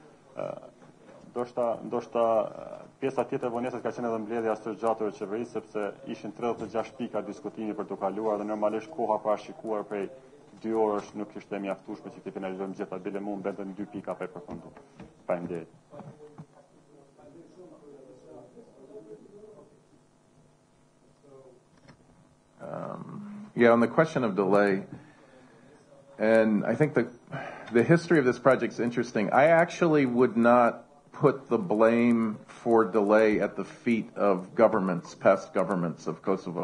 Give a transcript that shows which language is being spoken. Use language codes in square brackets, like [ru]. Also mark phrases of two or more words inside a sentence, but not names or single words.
[sq] Ndoshta pjesa tjetër e vonesës ka qenë edhe mbledhja së gjatë e qeverisë, sepse ishin 36 pika diskutimi për të kaluar dhe normalisht koha parashikuar prej 2 orësh nuk ishte mjaftueshme që të finalizojmë gjitha, bile mund mbeten 2 pika pa përfunduar. Faleminderit. [en] On the question of delay, and I think the history of this project is interesting. I actually would not put the blame for delay at the feet of governments, past governments of Kosovo.